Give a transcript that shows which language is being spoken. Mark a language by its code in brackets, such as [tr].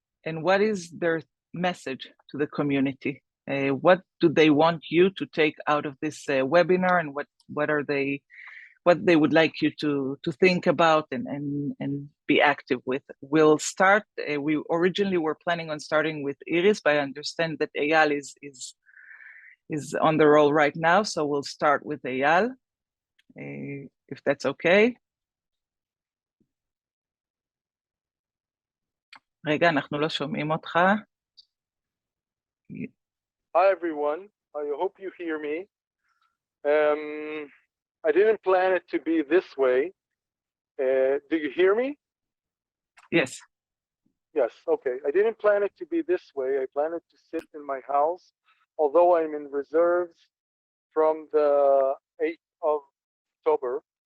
[en] And what is their message to the community? What do they want you to take out of this webinar, and what they would like you to think about and be active with? We'll start. We originally were planning on starting with Iris, but I understand that Eyal is on the roll right now, so we'll start with Eyal, if that's okay. [he] רגע, אנחנו לא שומעים אותך. [en] Hi everyone, I hope you hear me. I didn't plan it to be this way. Do you hear me? Yes. Yes, okay. I didn't plan it to be this way. I planned it to sit in my house, although I'm in reserves from the 8th of October.